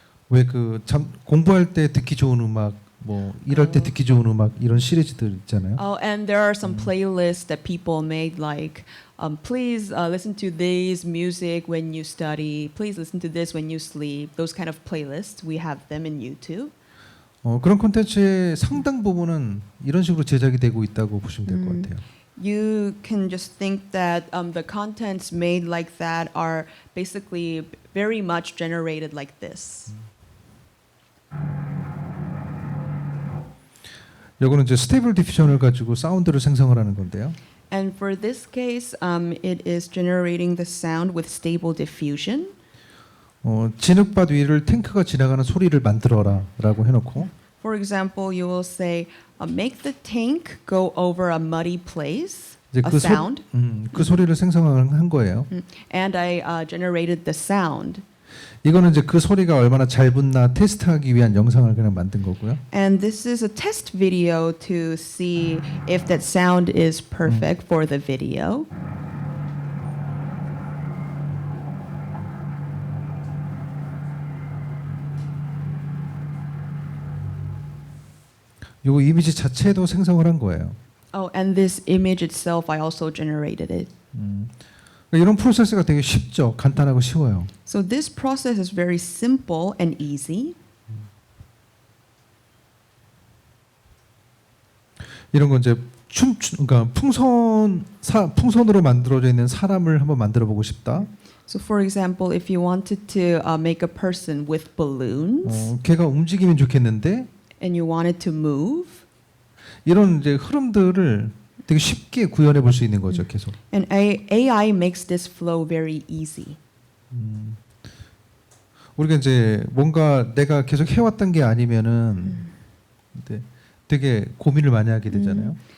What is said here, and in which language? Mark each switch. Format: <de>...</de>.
<ko>왜 그 공부할 때 듣기 좋은 음악, 뭐 일할 때 듣기 좋은 음악 이런 시리즈들 있잖아요.</ko> <en>Oh, and there are some playlists that people made like please listen to this music when you study. Please listen to this when you sleep. Those kind of playlists, we have them in YouTube.</en> <ko>그런 콘텐츠의 상당 부분은 이런 식으로 제작이 되고 있다고 보시면 될 것 같아요.</ko> <en>You can just think that the contents made like that are basically very much generated like this.</en> <ko>이거는 이제 스테이블 디퓨전을 가지고 사운드를 생성을 하는 건데요.</ko> <en>And for this case, it is generating the sound with stable diffusion.</en> <ko>진흙밭 위를 탱크가 지나가는 소리를 만들어라라고 해놓고.</ko> <en>For example, you will say, make the tank go over a muddy place.</en> <ko>이제</ko> <en>A sound.</en> <ko>그 소리를 생성한 거예요.</ko> <en>And I generated the sound.</en> <ko>이거는 이제 그 소리가 얼마나 잘 붙나 테스트하기 위한 영상을 그냥 만든 거고요.</ko> <en>And this is a test video to see if that sound is perfect for the video.</en> <ko>요 이미지 자체도 생성을 한 거예요.</ko> <en>Oh, and this image itself, I also generated it.</en> <ko>그러니까 이런 프로세스가 되게 쉽죠. 간단하고 쉬워요.</ko> <en>So this process is very simple and easy.</en> <ko>이런 건 이제 그러니까 풍선으로 만들어져 있는 사람을 한번 만들어 보고 싶다.</ko> <en>So for example, if you wanted to make a person with balloons</en> <ko>걔가 움직이면 좋겠는데</ko> <en>and you wanted to move,</en> <ko>이런 이제 흐름들을 되게 쉽게 구현해 볼 수 있는 거죠, 계속.</ko> <en>and AI makes this flow very easy.</en> <ko>우리가 이제 뭔가 내가 계속 해왔던 게 아니면은 되게 고민을 많이 하게 되잖아요.</ko>